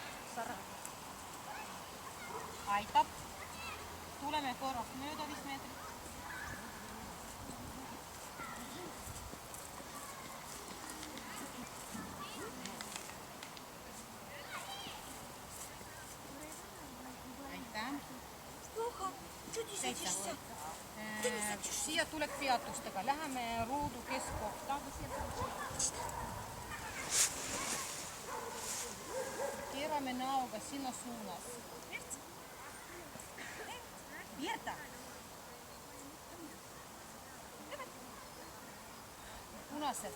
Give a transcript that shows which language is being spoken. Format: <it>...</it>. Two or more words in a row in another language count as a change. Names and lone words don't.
<et>Aitab. Tuleme korraks mööda 5 meetrit. Aitäh.</et> <ru>Плохо. Что ты садишься?</ru> <et>Siia tuleb peatustega. Läheme ruudu keskkohta. Keerame näoga sinna suunas. Берта! Punased.</et>